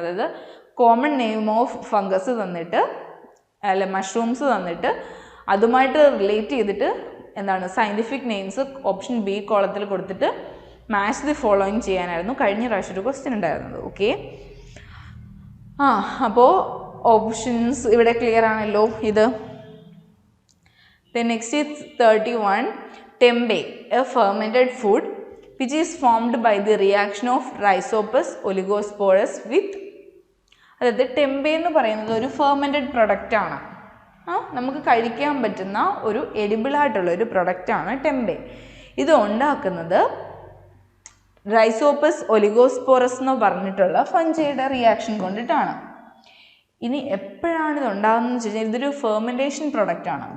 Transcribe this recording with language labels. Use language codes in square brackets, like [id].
[ml] അതായത് [en] common name of fungus [ml] തന്നിട്ട്, അല്ല മഷ്റൂംസ് തന്നിട്ട് അതുമായിട്ട് റിലേറ്റ് ചെയ്തിട്ട് എന്താണ് സയൻറ്റിഫിക് നെയിംസ് ഓപ്ഷൻ ബി കോളത്തിൽ കൊടുത്തിട്ട് മാച്ച് ദി ഫോളോയിങ് ചെയ്യാനായിരുന്നു കഴിഞ്ഞ പ്രാവശ്യം ഒരു ക്വസ്റ്റ്യൻ ഉണ്ടായിരുന്നത്. ഓക്കെ, അപ്പോൾ ഓപ്ഷൻസ് ഇവിടെ ക്ലിയർ ആണല്ലോ ഇത്. [en] Then next is 31. Tempeh, a fermented food which is formed by the reaction of Rhizopus oligosporus with, [ml] അതായത് ടെമ്പെ എന്ന് പറയുന്നത് ഒരു ഫെർമെൻറ്റഡ് പ്രൊഡക്റ്റാണ്. നമുക്ക് കഴിക്കാൻ പറ്റുന്ന ഒരു എഡിബിളായിട്ടുള്ള ഒരു പ്രൊഡക്റ്റാണ് ടെമ്പെ. ഇത് ഉണ്ടാക്കുന്നത് റൈസോപ്പസ് ഒലിഗോസ്പോറസ് എന്ന് പറഞ്ഞിട്ടുള്ള ഫഞ്ചിയുടെ റിയാക്ഷൻ കൊണ്ടിട്ടാണ്. ഇനി എപ്പോഴാണ് ഇത് ഉണ്ടാകുന്നത് വെച്ച് കഴിഞ്ഞാൽ ഇതൊരു ഫെർമെൻറ്റേഷൻ പ്രൊഡക്റ്റ് ആണ്.